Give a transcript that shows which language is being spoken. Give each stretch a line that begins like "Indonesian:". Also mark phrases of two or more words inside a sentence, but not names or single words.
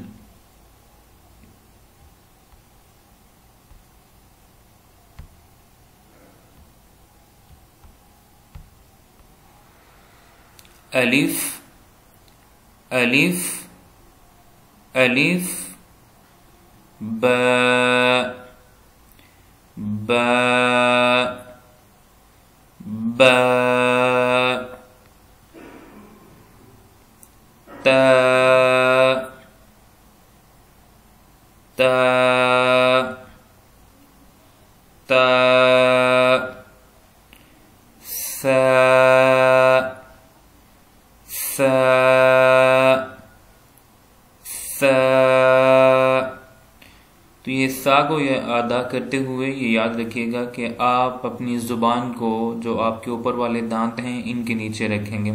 Urdu: الف الف الف با با با تا تا تا ثا ثا تو یہ سا کو ادا کرتے ہوئے یہ یاد رکھیے گا کہ آپ اپنی زبان کو جو آپ کے اوپر والے دانت ہیں ان کے نیچے رکھیں گے۔